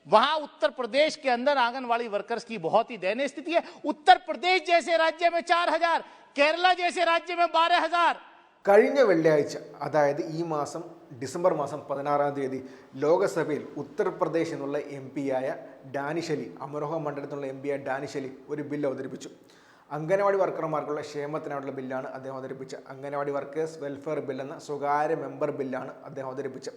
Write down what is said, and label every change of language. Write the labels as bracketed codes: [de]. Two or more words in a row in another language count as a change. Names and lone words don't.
[hi] वहां उत्तर प्रदेश के अंदर आंगनवाड़ी वर्कर्स की बहुत ही दयनीय स्थिति है। उत्तर प्रदेश जैसे राज्य में 4,000, केरला जैसे राज्य में 12,000। [ml] കഴിഞ്ഞ വെള്ളിയാഴ്ച, അതായത് ഈ മാസം ഡിസംബർ മാസം 16-ാം തീയതി ലോകസഭയിൽ ഉത്തർപ്രദേശിൽ നിന്നുള്ള MP-യായ ഡാനിഷ് അലി, അമരോഹ മണ്ഡലത്തിൽ നിന്നുള്ള MP-യായ ഡാനിഷ് അലി ഒരു ബില്ല് അവതരിപ്പിച്ചു. അംഗനവാടി വർക്കർമാർക്കുള്ള ക്ഷേമത്തിനായുള്ള ബില്ലാണ് അദ്ദേഹം അവതരിപ്പിച്ചത്. അംഗനവാടി [en] workers welfare [ml] ബില്ലെന്ന സ്വകാര്യ മെമ്പർ ബില്ലാണ് അദ്ദേഹം അവതരിപ്പിച്ചത്.